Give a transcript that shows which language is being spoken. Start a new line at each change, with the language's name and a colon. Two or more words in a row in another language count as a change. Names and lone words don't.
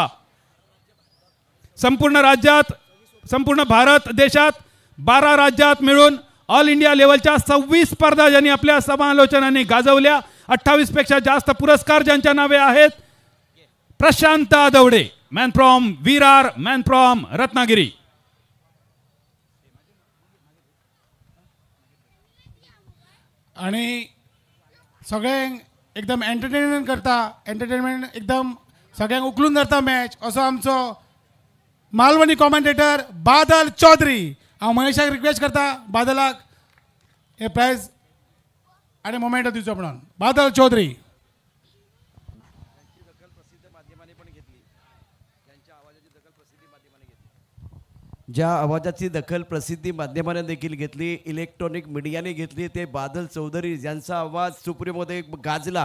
Marathi: संपूर्ण राज्यात, संपूर्ण भारत देशात 12 राज्यात मिळून ऑल इंडिया लेवलच्या 26 स्पर्धा ज्यांनी आपल्या समालोचनाने गाजवल्या. 28 पेक्षा जास्त पुरस्कार ज्यांच्या नावे आहेत. प्रशांत आदवडे,
English: man from Virar, man from Ratnagiri.
Konkani: आणि सगळ्यांक एकदम एंटरटेनमेंट करता, एंटरटेनमेंट एकदम सगळ्यांक उखलून धरता मॅच असो आमचो मालवणी कॉमेंटेटर बादल चौधरी. हांव महेशाक रिक्वेस्ट करता बादलाक हे प्रायज आणि मोमेंटो दिवचो म्हणून. बादल चौधरी.
Marathi: ज्या आवाजाची दखल प्रसिद्धी माध्यमाने देखील घेतली,
English: electronic medianne
Marathi: घेतली, ते बादल चौधरी ज्यांचा आवाज सुप्रीममध्ये गाजला.